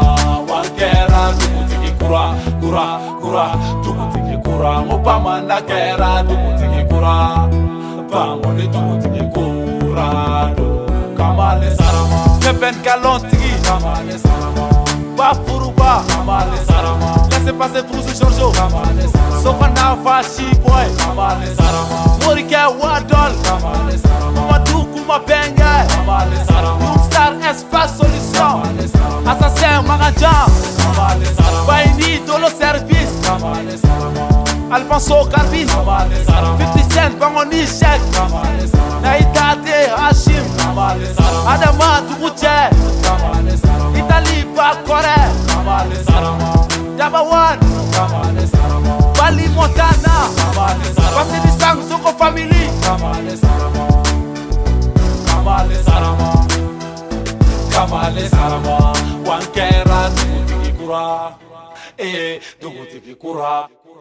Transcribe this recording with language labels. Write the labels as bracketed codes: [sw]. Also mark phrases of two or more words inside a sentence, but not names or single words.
[bm] wankera dugutigi kura dugutigi kura mupamanda kera dugutigi kura bamuti dugutigi kura kamale sarama Nepen kalantigi kamale sarama Bafuruba kamale sarama [fr] Laissez passer tout ce [bm] Giorgio kamale sarama Sofana fashi boy kamale sarama Morike wadol kamale sarama Mamadou kuma benga kamale sarama Youngstar espace solution kamale sarama Assassin Magajan kamale sarama Baini dolo service kamale sarama Alfonso Carvin kamale sarama 50 Cent bangoni check kamale sarama Naidate Hashim kamale sarama Adama Duguche kamale sarama Italy Bakore kamale sarama Daba One kamale sarama Bali Montana kamale sarama Family Sang Soko Family kamale sarama kamale sarama kamale sarama wankera dugutigi kura dugutigi kura